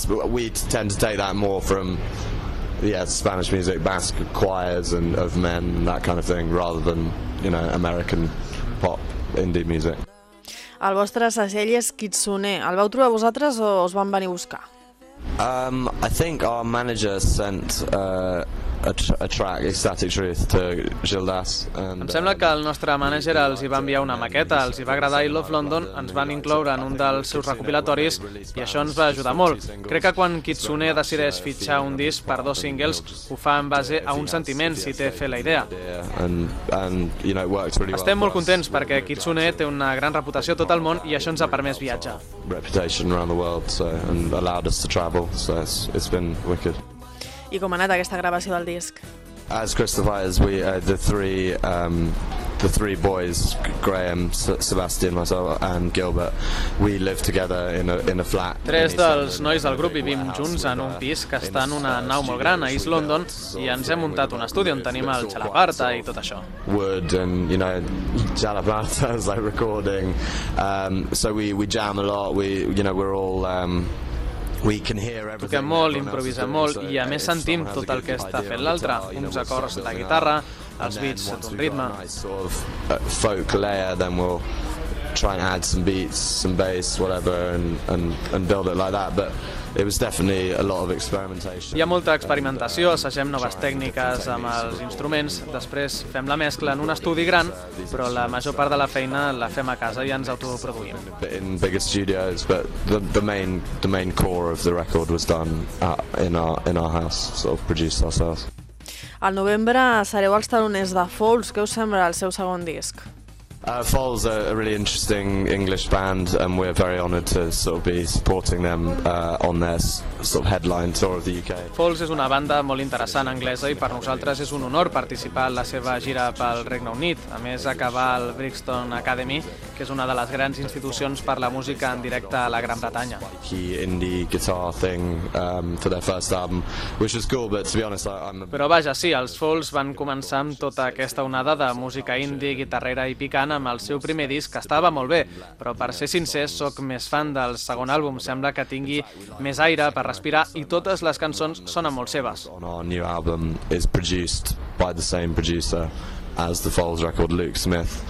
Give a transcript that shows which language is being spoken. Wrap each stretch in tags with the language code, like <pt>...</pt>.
<en>We tend to take that more from Spanish music, Basque choirs and of men, that kind of thing, rather than, you know, American pop indie music.</en> <ca>El vostre segell és Kitsune. El vau trobar vosaltres o us van venir a buscar?</ca> <en>I think our manager sent a track, Ecstatic Truth, to Gildas.</en> <ca>Em sembla que el nostre manager els hi va enviar una maqueta, els hi va agradar I Love London ens van incloure en un dels seus recopilatoris I això ens va ajudar molt. Crec que quan Kitsune decideix fitxar un disc per dos singles ho fa en base a un sentiment, si té fe la idea. Estem molt contents perquè Kitsune té una gran reputació a tot el món I això ens ha permès viatjar.</ca> <en>Reputation around the world, so, and allowed us to travel, so it's been wicked.</en> <ca>I com ha anat aquesta gravació del disc?</ca> <en>As Christopher is we the three boys, Graham, Sebastian, myself and Gilbert, we live together in a flat.</en> <ca>Tres dels nois del grup vivim junts en un pis que està en una nau molt gran a East London I ens hem muntat un estudi on tenim el Chalaparta I tot això.</ca> <en>Wood and, you know, Chalaparta is like recording. So we jam a lot, we're all</en> <ca>Toquem molt, improvisem molt I a més sentim tot el que està fent l'altre, uns acords de guitarra, els beats d'un ritme.</ca> <en>Folk layer, then we'll try and add some beats, some bass, whatever, and build it like that, but it was definitely a lot of experimentation.</en> <ca>Hi ha molta experimentació, assagem noves tècniques amb els instruments, després fem la mescla en un estudi gran, però la major part de la feina la fem a casa I ens autoproduïm.</ca> <en>In bigger studios, but the main core of the record was done in our house, sort of produced ourselves.</en> <ca>Al novembre sereu els taloners de Folds, què us sembla el seu segon disc?</ca> <en>Folds are a really interesting English band and we're very honored to sort of be supporting them on their sort of headline tour of the UK.</en> <ca>Folds és una banda molt interessant anglesa I per nosaltres és un honor participar en la seva gira pel Regne Unit, a més acabar al Brixton Academy, que és una de les grans institucions per la música en directe a la Gran Bretanya.</ca> <en>Indie guitar thing for their first album, which is cool, but to be honest,</en> <ca>Però vaja, sí, els Folds van començar amb tota aquesta onada de música indie, guitarrera I picant amb el seu primer disc, que estava molt bé, però per ser sincer, sóc més fan del segon àlbum, sembla que tingui més aire per respirar I totes les cançons sonen molt seves. El nou àlbum és produït per el mateix</ca> <en>producer as the Folds record,</en> <ca>Luke Smith.</ca>